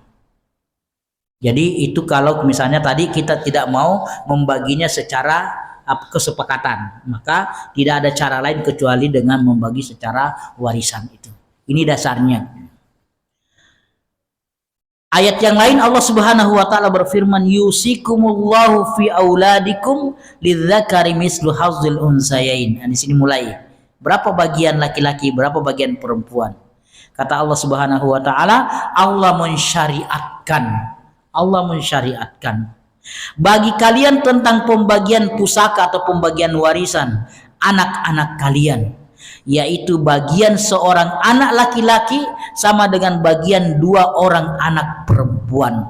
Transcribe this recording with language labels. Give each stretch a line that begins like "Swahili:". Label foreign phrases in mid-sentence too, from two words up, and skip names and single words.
Indonesian: Jadi itu kalau misalnya tadi kita tidak mau membaginya secara kesepakatan, maka tidak ada cara lain kecuali dengan membagi secara warisan itu. Ini dasarnya. Ayat yang lain Allah
Arabic: سبحانه وتعالى
Indonesian: berfirman,
Arabic: يوصيكم الله في أولادكم للذكر مثل حظ الأنثيين.
Indonesian: Nah, di sini mulai. Berapa bagian laki-laki, berapa bagian perempuan? Kata Allah
Arabic: سبحانه وتعالى,
Indonesian: Allah mensyariatkan bagi kalian tentang pembagian pusaka atau pembagian warisan anak-anak kalian, yaitu bagian seorang anak laki-laki sama dengan bagian 2 orang anak perempuan.